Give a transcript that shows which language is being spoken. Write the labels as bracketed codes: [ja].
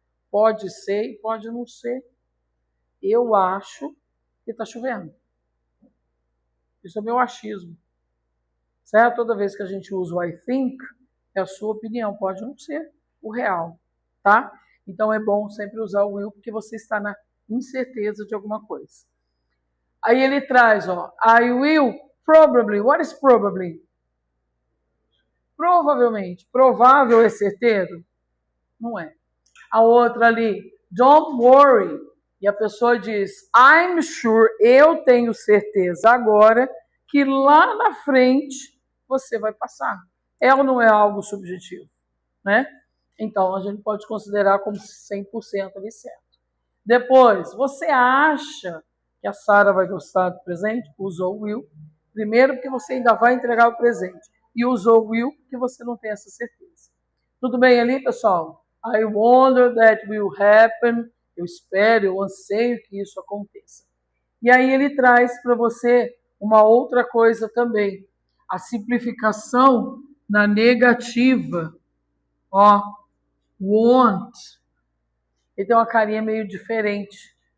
[pt] Pode ser e pode não ser. Eu acho que está chovendo. Isso é meu achismo. Certo? Toda vez que a gente usa o I think, é a sua opinião, pode não ser o real, tá? Então é bom sempre usar o will, porque você está na incerteza de alguma coisa. Aí ele traz, ó, [en] I will probably. What is probably? [pt] Provavelmente. Provável é certeiro? Não é. A outra ali, [en] don't worry. [pt] E a pessoa diz, I'm sure, eu tenho certeza agora que lá na frente você vai passar. É ou não é algo subjetivo? Né? Então, a gente pode considerar como 100% ali certo. Depois, você acha que a Sara vai gostar do presente? Usou o will. Primeiro, porque você ainda vai entregar o presente. E usou o will, porque você não tem essa certeza. Tudo bem ali, pessoal? [en] I wonder that will happen. [pt] Eu espero, eu anseio que isso aconteça. E aí ele traz para você uma outra coisa também. A simplificação na negativa. Ó, want. Ele tem uma carinha meio diferente.